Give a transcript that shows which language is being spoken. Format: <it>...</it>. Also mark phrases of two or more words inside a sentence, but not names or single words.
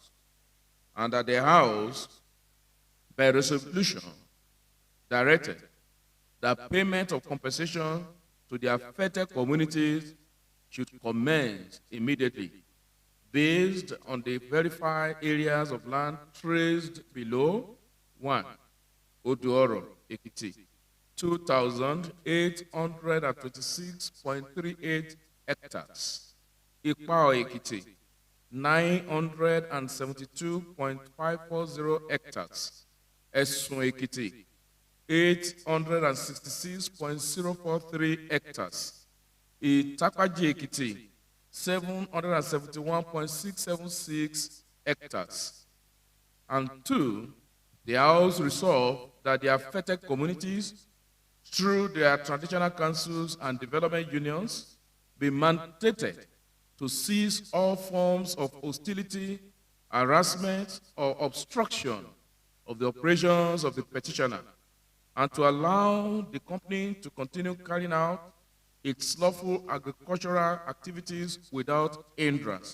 <en>And that the House, by resolution, directed that payment of compensation to the affected communities should commence immediately based on the verified areas of land traced below. 1. Oduoro, Ekiti, 2,826.38 hectares. Ikpao, Ekiti, 972.540 hectares. Esun, Ekiti, 866.043 hectares. Itakwaji, Ekiti, 771.676 hectares. And two, the House resolved that the affected communities, through their traditional councils and development unions, be mandated to cease all forms of hostility, harassment, or obstruction of the operations of the petitioner, and to allow the company to continue carrying out its lawful agricultural activities without hindrance.</en>